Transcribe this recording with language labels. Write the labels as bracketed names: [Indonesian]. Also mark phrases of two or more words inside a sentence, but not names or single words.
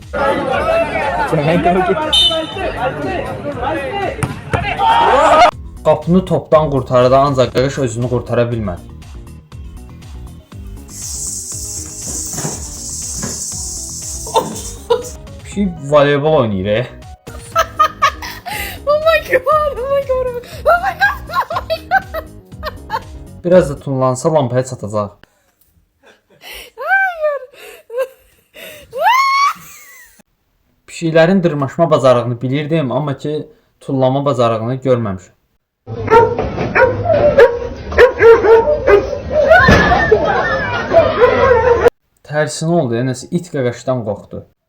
[Azerbaijani] Qapını topdan qurtardı, ancaq qaqış özünü qurtara bilmədi. Bir voleybol oynayır. [English] Oh my god, oh my god, oh my god, oh my god. [Azerbaijani] Biraz da tunlansa lampaya çatacaq. Pişiklərin dırmaşma bacarığını bilirdim, amma ki tullama bacarığını görməmişim. Tərsinə oldu, nəsə it qaqaşdan qorxdu.